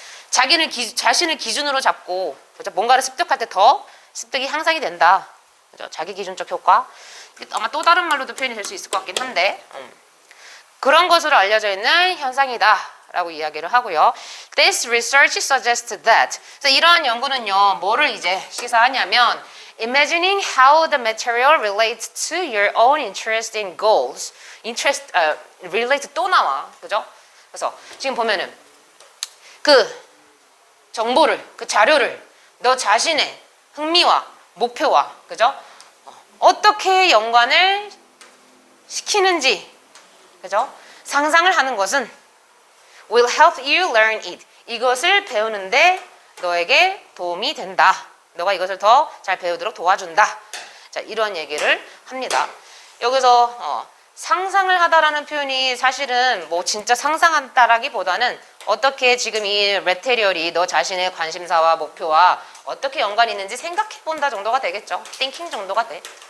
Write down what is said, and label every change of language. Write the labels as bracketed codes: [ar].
[ko] 자신을 기준으로 잡고 그죠? 뭔가를 습득할 때 더 습득이 향상이 된다. 그죠? 자기 기준적 효과. 아마 또 다른 말로도 표현이 될 수 있을 것 같긴 한데 그런 것으로 알려져 있는 현상이다라고 이야기를 하고요. [en] This research suggests that. [ko] 그래서 이러한 연구는요, 뭐를 이제 시사하냐면 [en] imagining how the material relates to your own interest and goals. [ko] relate 또 나와, 그죠? 그래서 지금 보면은 그 정보를, 그 자료를 너 자신의 흥미와 목표와, 그죠? 어떻게 연관을 시키는지, 그죠? 상상을 하는 것은 [en] will help you learn it. [ko] 이것을 배우는데 너에게 도움이 된다. 너가 이것을 더 잘 배우도록 도와준다. 자, 이런 얘기를 합니다. 여기서 상상을 하다라는 표현이 사실은 뭐 진짜 상상한다라기보다는 어떻게 지금 이 매테리얼이 너 자신의 관심사와 목표와 어떻게 연관이 있는지 생각해 본다 정도가 되겠죠. thinking 정도가 돼.